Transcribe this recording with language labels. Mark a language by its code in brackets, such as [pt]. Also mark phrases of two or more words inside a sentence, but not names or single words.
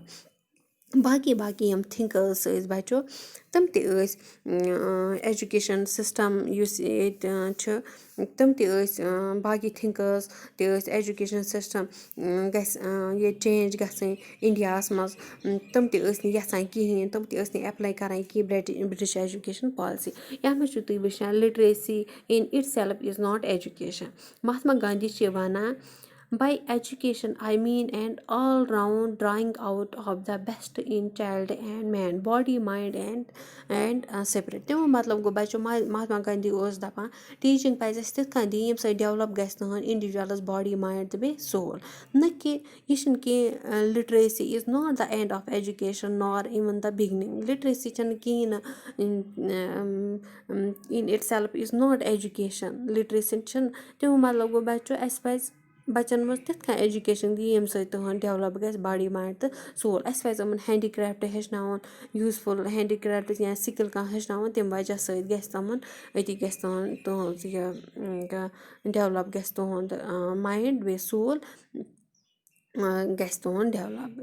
[ks] باقی یِم تھِنکٲرٕس ٲسۍ بَچو تِم تہِ ٲسۍ [en] education system [ks] یُس ییٚتہِ چھِ تِم تہِ ٲسۍ باقی تھِنکٲرٕس تہِ ٲسۍ [en] education system [ks] گژھِ ییٚتہِ چینٛج گژھٕنۍ اِنڈیاہَس منٛز. تِم تہِ ٲسۍ نہٕ یَژھان کِہیٖنۍ. تِم تہِ ٲسۍ نہٕ اٮ۪پلاے کَران کینٛہہ [en] British education policy. [ks] یَتھ منٛز چھُو تُہۍ وٕچھان [en] literacy in itself is not education. [ks] مہاتما گاندھی چھِ وَنان [en] by education I mean and all round drawing out of the best in child and man body mind and spirit. [ks] تمیُک مطلب گوٚو بَچو مہاتما گاندھی اوس دَپان ٹیٖچِنٛگ پَزِ اَسہِ تِتھ کٔنۍ دِنۍ ییٚمہِ سۭتۍ ڈٮ۪ولَپ گژھِ تُہُنٛد اِنڈِوِجوَلَس [en] body mind [ks] تہٕ بیٚیہِ سول. نہ کہِ یہِ چھِنہٕ کینٛہہ [en] literacy is not the end of education nor even the beginning. [ks] لِٹریسی چھَنہٕ کِہیٖنۍ نہٕ [en] in itself is not education. [ks] لِٹریسی چھِنہٕ تمیُک مطلب گوٚو بَچو اَسہِ پَزِ بَچَن منٛز تِتھ کٔنۍ ایجوکیشَن دِنۍ ییٚمہِ سۭتۍ تُہُنٛد ڈٮ۪ولَپ گژھِ [en] body mind [ks] تہٕ سول. اَسہِ پَزِ یِمَن [en] handy craft [ks] ہیٚچھناوُن [en] useful handy crafts [ks] یا سِکِل کانٛہہ ہیٚچھناوُن تمہِ وجہ سۭتۍ گژھِ تِمَن أتی گژھِ تُہُنٛد یہِ ڈٮ۪ولَپ گژھِ تُہُنٛد مایِنٛڈ بیٚیہِ سول گژھِ تُہُنٛد ڈٮ۪ولَپ.